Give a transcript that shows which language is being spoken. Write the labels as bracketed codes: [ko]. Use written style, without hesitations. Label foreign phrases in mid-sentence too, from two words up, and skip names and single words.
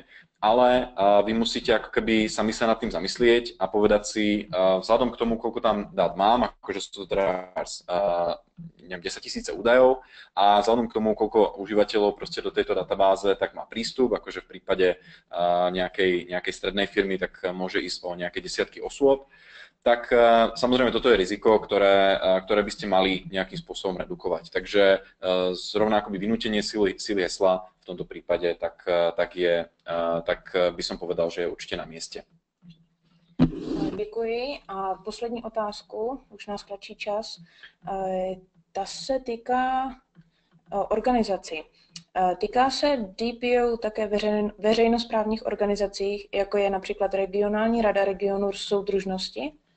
[sk] Ale vy musíte ako keby sami sa nad tým zamyslieť a povedať si, vzhľadom k tomu, koľko tam dát mám, akože sú to teda 10 000 údajov a vzhľadom k tomu, koľko užívateľov proste do tejto databáze tak má prístup, akože v prípade nejakej strednej firmy, tak môže ísť o nejaké desiatky osôb, tak samozrejme toto je riziko, ktoré by ste mali nejakým spôsobom redukovať. Takže zrovna akoby vynútenie sily hesla v tomto prípade, tak by som povedal, že je určite na mieste. [cs] Děkuji. A poslední otázku, už nás tlačí čas, ta se týká organizací. Týká se DPO také veřejnosprávních organizací, jako je například Regionální rada regionu soudružnosti?